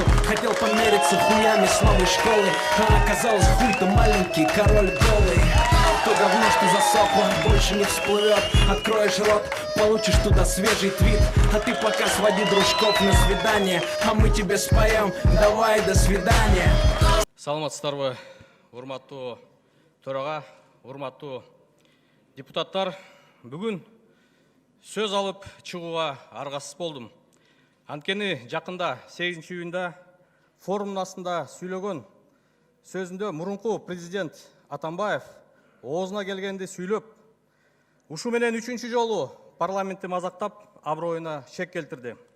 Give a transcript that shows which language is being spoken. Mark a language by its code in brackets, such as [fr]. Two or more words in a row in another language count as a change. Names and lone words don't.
[ru] Хотел помериться хуями с новой школы, а оказалось хуй-то маленький, король голый. То говно, что засохло, больше не всплывет. Откроешь рот, получишь туда свежий твит. А ты пока своди дружков на свидание, а мы тебе споем: давай, до свидания. [ky] Саламатсыздарбы, урматтуу төрага, урматтуу депутаттар. Бүгүн сөз алып чыгууга аргасыз болдум. Анткени жакында 8 июнда форумдун астында сүйлөгөн сөзүндө мурунку президент Атамбаев оозуна келгенде сүйлөп, ушу менен 3-чү жолу парламентти мазактап, аброюна шек келтирди.